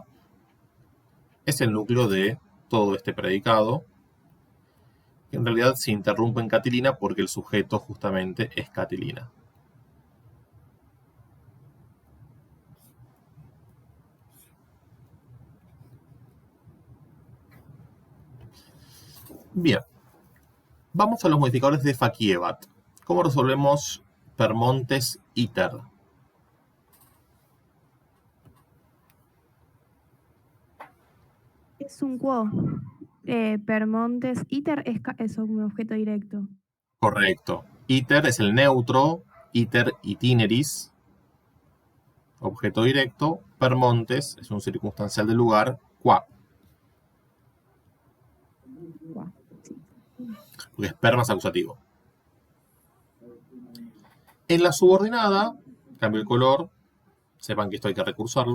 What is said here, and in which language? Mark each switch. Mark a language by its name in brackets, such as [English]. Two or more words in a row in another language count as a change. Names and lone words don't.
[Spanish] Es el núcleo de todo este predicado, que en realidad se interrumpe en catilina porque el sujeto justamente es catilina. Bien. Vamos a los modificadores de faciebat. ¿Cómo resolvemos [Latin] per montes iter? [Spanish] Es un quo. [Latin] Per montes iter [Spanish] es un objeto directo. Correcto. Iter es el neutro, [Latin] iter itineris, [Spanish] objeto directo. [Latin] Per montes [Spanish] es un circunstancial del lugar, qua. Porque es per más acusativo. En la subordinada, cambio el color, sepan que esto hay que recursarlo.